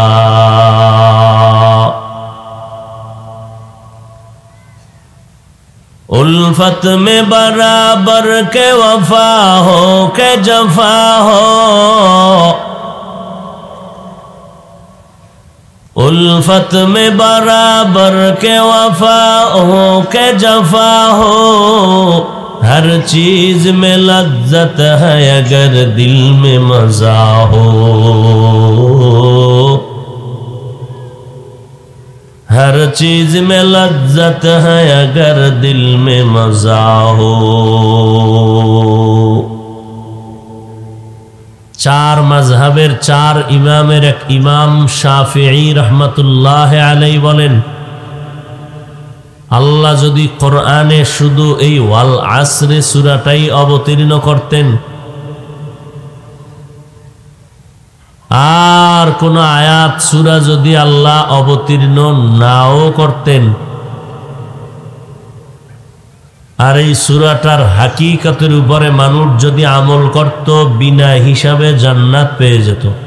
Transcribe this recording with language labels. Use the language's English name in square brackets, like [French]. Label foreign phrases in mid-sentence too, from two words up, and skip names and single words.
[Urdu] الفت میں برابر کے وفا ہو کہ جفا ہو الفت میں برابر کے وفا ہو کہ جفا ہو ہر چیز میں لذت ہے اگر دل میں مزہ ہو ہر چیز میں لذت ہے اگر دل میں مزہ ہو [Bangla] চার মাযহাবের চার ইমামের এক ইমাম শাফিঈ [Arabic] رحمة الله عليه [Bangla] বলেন আল্লাহ যদি কোরআনে শুধু এই ওয়াল আসরে সূরাটাই অবতীর্ণ করতেন আর কোন আয়াত সূরা যদি আল্লাহ অবতীর্ণ নাও করতেন আর এই সূরাটার হাকিকতের উপরে মানুষ যদি আমল করত, বিনা হিসাবে জান্নাত পেয়ে যেত।